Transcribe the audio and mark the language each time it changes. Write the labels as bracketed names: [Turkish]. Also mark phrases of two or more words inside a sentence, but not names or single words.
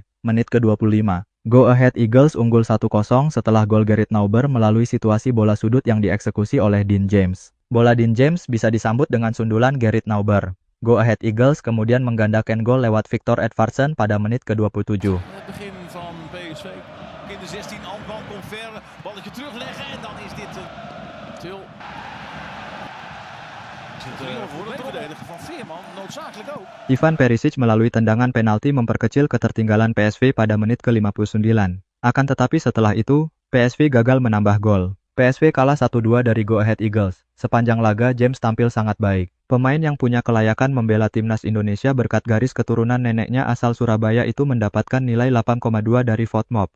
[Indonesian] Menit ke-25. Go Ahead Eagles unggul 1-0 setelah gol Gerrit Nauber melalui situasi bola sudut yang dieksekusi oleh Dean James. Bola Dean James bisa disambut dengan sundulan Gerrit Nauber. Go Ahead Eagles kemudian menggandakan gol lewat Victor Edvardsen pada menit ke-27. [Dutch] Begin van PSV in de 16, Alkmaar komt ver, balletje terugleggen en dan is dit Til. Voor de verdediger van Veerman, noodzakelijk ook. [Indonesian] Ivan Perisic melalui tendangan penalti memperkecil ketertinggalan PSV pada menit ke-59. Akan tetapi setelah itu, PSV gagal menambah gol. PSV kalah 1-2 dari Go Ahead Eagles. Sepanjang laga, James tampil sangat baik. Pemain yang punya kelayakan membela timnas Indonesia berkat garis keturunan neneknya asal Surabaya itu mendapatkan nilai 8,2 dari VoteMob.